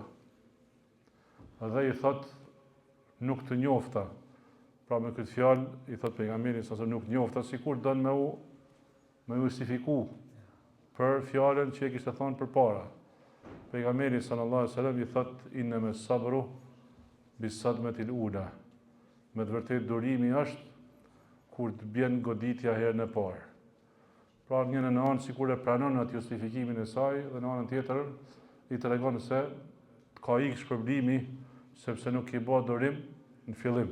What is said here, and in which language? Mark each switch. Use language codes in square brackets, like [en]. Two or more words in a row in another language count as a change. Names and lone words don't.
[sq] Dhe i thot: "Nuk të njofta." Pra me këtë fjalë i thot pejgamberit [ar] صلى الله عليه وسلم: [sq] "Nuk njofta", sikur don me justifiku për fjalën që e kishte thonë përpara. Pejgamberi [ar] صلى الله عليه وسلم [sq] i thot: [ar] "إن الصبر بالصدمة الأولى." [sq] Me të vërtetë durimi është kur të bjen goditja herën e parë. Pra një në anë sikur e pranon atë justifikimin e saj, dhe në anën tjetër i tregon se ka ikë shpërblimi sepse nuk i bë durim në fillim.